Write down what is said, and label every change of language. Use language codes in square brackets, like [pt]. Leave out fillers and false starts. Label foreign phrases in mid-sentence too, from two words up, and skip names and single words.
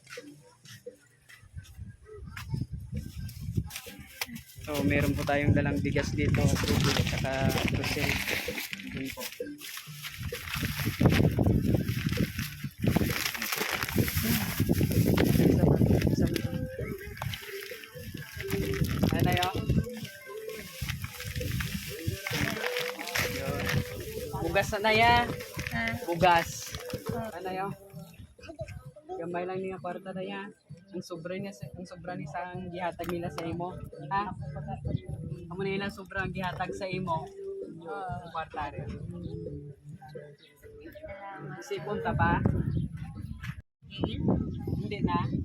[tl] So meron po tayong dalang bigas dito at tubig at saka grocery. Dun po. Ano yun? [ceb] Bugas na ya. [tl] Bugas. Ano yun? [ceb] Gamay lang niya kwarta na ya. Ang sobra niya sa ang gihatag nila sa imo. Ha? Amo nila sobrang gihatag sa imo. Ang kwarta rin. Sipon ta pa? [tl] Hindi na.